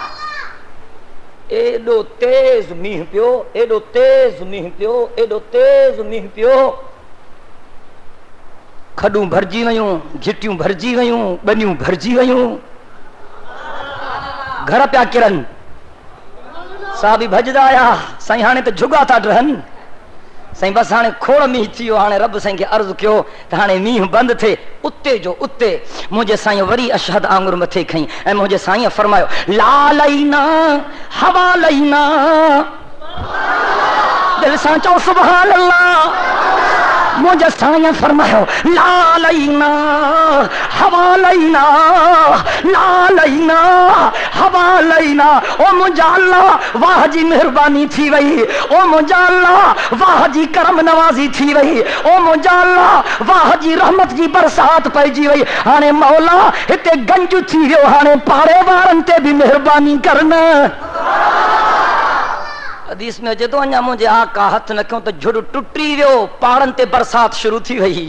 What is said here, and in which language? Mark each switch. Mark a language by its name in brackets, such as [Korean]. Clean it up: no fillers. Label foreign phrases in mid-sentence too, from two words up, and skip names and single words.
[Sindhi] एडो तेज मींहुं पियो, एडो तेज मींहुं पियो, एडो तेज मींहुं पियो, खॾूं भरिजी वयूं, घिटियूं भरिजी वयूं, ॿनियूं भरिजी वयूं, घर पिया किरनि। साहबी भॼदा आया, साईं हाणे त झुगा था रहनि। साईं बस हाणे खोड़ मींहुं थी वियो। हाणे रब साईं खे अर्ज़ु कयो त हाणे मींहुं बंदि थिए। उते जो उते मुंहिंजे साईं वरी अशहद आंगुर मथे खईं ऐं मुंहिंजे साईं फरमायो, ला लईना हवा लईना। दिल सां चओ सुभान अल्लाह। मुझे साईं फरमायो, ला लईना हवा लईना, ला लईना हवा लईना। ओ मुंहिंजा अल्लाह वाह जी मेहरबानी थी वई। ओ मुंहिंजा अल्लाह वाह जी करम नवाज़ी थी वई। ओ मुंहिंजा अल्लाह वाह जी रहमत जी बरसात पइजी वई। हाणे मौला हिते गंज थी वियो, हाणे पाड़े वारनि ते बि मेहरबानी करना। हदीस में अचे थो, अञा मुंहिंजे आका हथ न कयूं त झुड़ टुटी वियो, पहाड़नि ते बरसात शुरू थी वई।